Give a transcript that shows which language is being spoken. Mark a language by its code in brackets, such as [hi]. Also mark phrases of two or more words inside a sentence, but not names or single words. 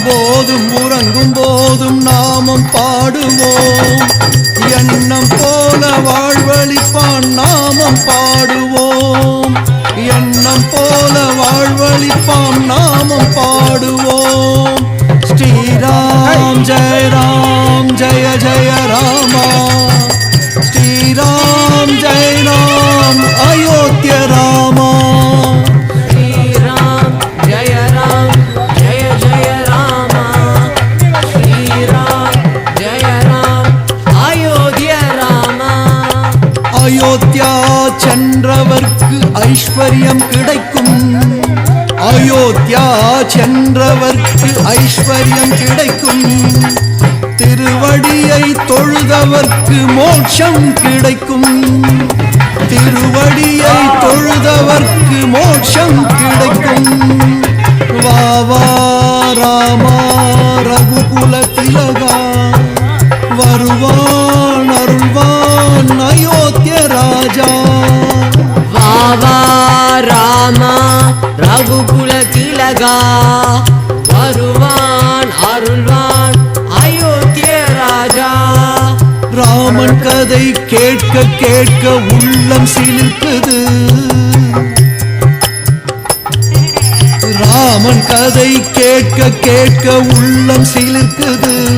[ta] போதும் உறங்கும் போதும் நாமம் பாடுவோம் எண்ணம் போல வாழ்வழிப்பான் நாமம் பாடுவோம் எண்ணம் போல வாழ்வழிப்பான் நாமம் பாடுவோம் [sa] श्रीराम जय जय रामा श्रीराम जय राम अयोध्या रामा श्री राम जय राम श्री राम जय राम अयोध्या राम [ta] अयोध्या சென்றவர்க்கு ஐஸ்வர்யம் கிடைக்கும் அயோத்தியா சென்றவர்க்கு ஐஸ்வர்யம் கிடைக்கும் திருவடியை தொழுதவர்க்கு மோட்சம் கிடைக்கும் திருவடியை தொழுதவர்க்கு மோட்சம் கிடைக்கும் வா வா ராமா ரகுகுல திலகா வருவான் அருள்வான் அயோத்திய ராஜா வாவா ராமா ரகுகுல திலகா வருவான் அருள்வான் அயோத்திய ராஜா ராமன் கதை கேட்க கேட்க உள்ளம் சிலிர்க்குது ராமன் கதை கேட்க கேட்க உள்ளம் சிலிர்க்குது